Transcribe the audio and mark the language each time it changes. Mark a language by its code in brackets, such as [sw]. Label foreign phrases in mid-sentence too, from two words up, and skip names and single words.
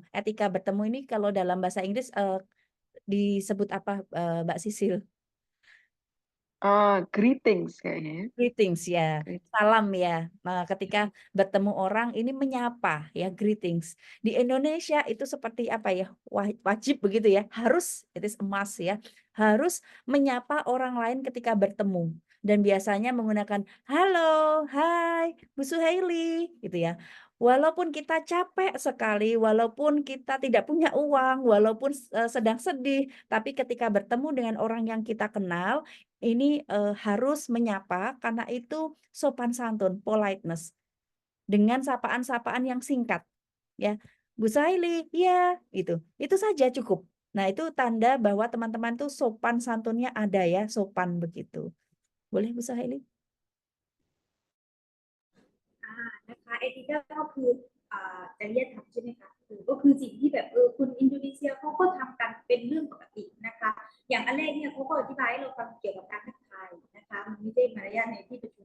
[id] Etika bertemu ini kalau dalam bahasa Inggris disebut apa, Mbak Sisil? Greetings kayaknya. Greetings ya, Greet- salam ya. Nah, ketika bertemu orang ini menyapa ya, greetings. Di Indonesia itu seperti apa ya, wajib begitu ya, harus, [en] it is a must [id] ya, harus menyapa orang lain ketika bertemu. Dan biasanya menggunakan halo, hai, Bu Suhaili gitu ya. Walaupun kita capek sekali, walaupun kita tidak punya uang, walaupun sedang sedih, tapi ketika bertemu dengan orang yang kita kenal, ini harus menyapa karena itu sopan santun, politeness. Dengan sapaan-sapaan yang singkat. Ya, Bu Saili, ya, itu. Itu saja cukup. Nah, itu tanda bahwa teman-teman tuh sopan santunnya ada ya, sopan begitu. Boleh Bu Saili? [th] นะคะเอติก้าก็คือจริยธรรมใช่ไหมคะก็คือสิ่งที่แบบคนอินโดนีเซียเขาก็ทำกันเป็นเรื่องปกตินะคะอย่างอันแรกเนี่ยเขาก็อธิบายให้เราฟังเกี่ยวกับการทักทายนะคะมันไม่ใช่มารยาทในที่ประชุม